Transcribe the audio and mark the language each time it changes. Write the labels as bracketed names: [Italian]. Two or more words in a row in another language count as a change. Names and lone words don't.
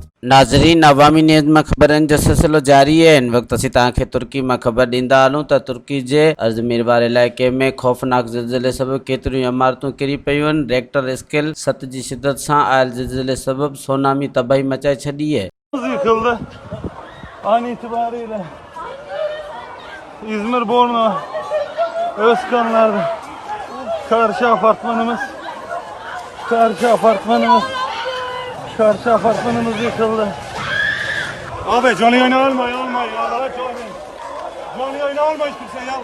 [Sindhi] नाज़रीन, अवामी न्यूज़ में ख़बरनि जो सिलसिलो जारी है। इन वक्त असीं तव्हांखे तुर्की में ख़बर ॾींदा हलूं त तुर्की जे ازمير वारे इलाइक़े में ख़ौफनाक ज़लज़ले सबबि केतरियूं इमारतूं किरी पयूं आहिनि। रेक्टर स्केल 7 जी शिदत सां आयल ज़लज़ले सबबि सोनामी तबाही मचाए छॾी है। [Turkish] Yıkıldı. An itibariyle İzmir Borno Özkanlar'da karşı apartmanımız yıkıldı. Abi canlı yayını almayın Allah'a canlı yayını alma hiç kimse ya.